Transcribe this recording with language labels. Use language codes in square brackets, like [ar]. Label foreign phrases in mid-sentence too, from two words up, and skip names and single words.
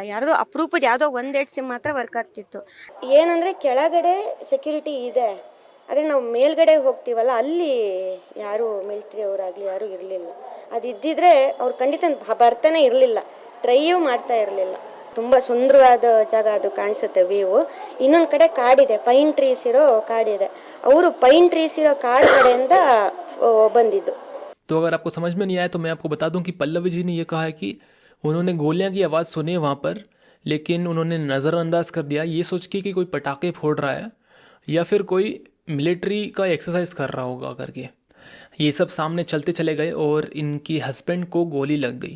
[kn] ಯಾರ್ದೋ ಅಪ್ರೂಪದ ಯಾವುದೋ 1-2 ಸಿಮ್ ಮಾತ್ರ ವರ್ಕ್ ಆಗ್ತಿತ್ತು. ಏನಂದರೆ ಕೆಳಗಡೆ ಸೆಕ್ಯೂರಿಟಿ ಇದೆ, ಆದರೆ ನಾವು ಮೇಲ್ಗಡೆ ಹೋಗ್ತೀವಲ್ಲ ಅಲ್ಲಿ ಯಾರು ಮಿಲಿಟ್ರಿ ಅವರಾಗಲಿ ಯಾರೂ ಇರಲಿಲ್ಲ. ಅದು ಇದ್ದಿದ್ರೆ ಅವ್ರು ಖಂಡಿತ ಬರ್ತಾನೆ ಇರಲಿಲ್ಲ, ಟ್ರೈಯೂ ಮಾಡ್ತಾ ಇರಲಿಲ್ಲ. ತುಂಬ ಸುಂದರವಾದ ಜಾಗ ಅದು ಕಾಣಿಸುತ್ತೆ ವ್ಯೂ. ಇನ್ನೊಂದು ಕಡೆ ಕಾಡಿದೆ, [en] pine trees [kn] ಇರೋ ಕಾಡಿದೆ. ಅವರು [en] pine trees [kn] ಇರೋ ಕಾಡು ಕಡೆಯಿಂದ ಬಂದಿದ್ದು. [hi] तो अगर आपको समझ में नहीं आया तो मैं आपको बता दूं कि पल्लवी जी ने ये कहा है कि उन्होंने गोलियां की आवाज़ सुनी वहाँ पर, लेकिन उन्होंने नज़रअंदाज कर दिया ये सोच के कि कोई पटाखे फोड़ रहा है या फिर कोई मिलिट्री का एक्सरसाइज कर रहा होगा करके। ये सब सामने चलते चले गए और इनकी हस्बैंड को गोली लग गई।